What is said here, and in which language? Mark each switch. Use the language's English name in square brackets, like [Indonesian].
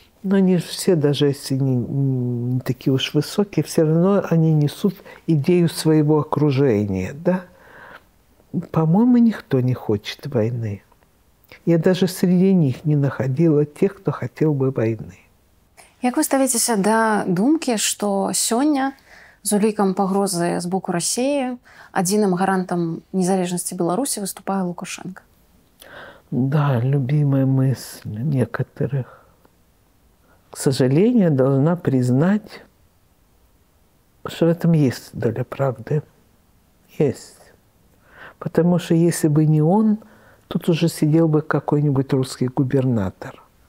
[Russian] Но они же все, даже если не такие уж высокие, все равно они несут идею своего окружения, да? По-моему, никто не хочет войны. Я даже среди них не находила тех, кто хотел бы войны. [Belarusian] Як вы ставіцеся да думкі, што сёння з улікам пагрозы з боку Расіі адзіным гарантам незалежнасці Беларусі выступае Лукашенко? [Russian] Да, любимая мысль некоторых. К сожалению, должна признать, что в этом есть доля правды. Есть. Потому что если бы не он, тут уже сидел бы какой-нибудь русский губернатор.